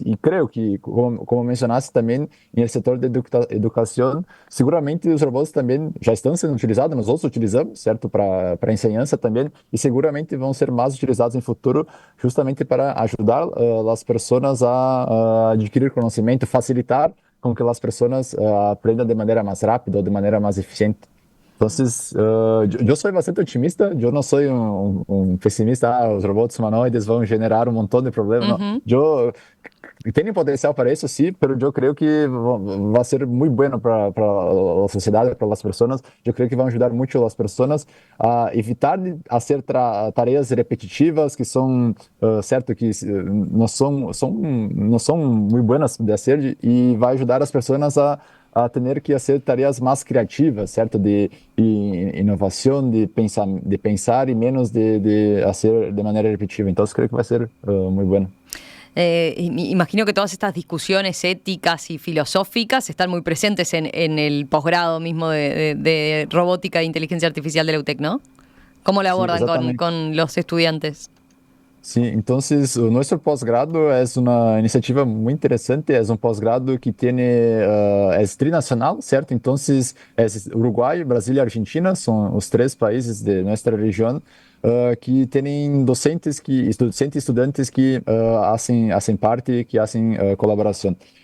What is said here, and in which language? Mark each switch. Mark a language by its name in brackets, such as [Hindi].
[Portuguese] E creio que, como mencionaste também, no setor de educação, seguramente os robôs também já estão sendo utilizados, nós outros utilizamos, certo, para ensinança também, e seguramente vão ser mais utilizados em futuro, justamente para ajudar as pessoas a adquirir conhecimento, facilitar com que as pessoas aprendam de maneira mais rápida ou de maneira mais eficiente. [Spanish] Entonces, yo soy bastante optimista, yo no soy un pesimista, los robots humanoides van a generar un montón de problemas. No. [Portuguese] Yo tenho potencial para isso, sim, mas eu creio que vai ser muito bueno para a sociedade, para as pessoas. Eu creio que vão ajudar muito as pessoas a evitar de fazer tarefas repetitivas que são, certo, que não são muito buenas de fazer, e vai ajudar as pessoas a ter que fazer tarefas mais criativas, certo, de inovação, de pensar e menos de fazer de maneira repetitiva. Então, eu creio que vai ser muito bueno. [Spanish] Imagino que todas estas discusiones éticas y filosóficas están muy presentes en el posgrado mismo de robótica e inteligencia artificial de la UTEC, ¿no? ¿Cómo la abordan con los estudiantes? [Portuguese] Sim, então, o nosso pós-grado é uma iniciativa muito interessante, é um pós-grado que tem, é trinacional, certo? Então, é Uruguai, Brasil e Argentina, são os três países de nossa região, que têm docentes e estudantes que fazem parte, que fazem colaboração.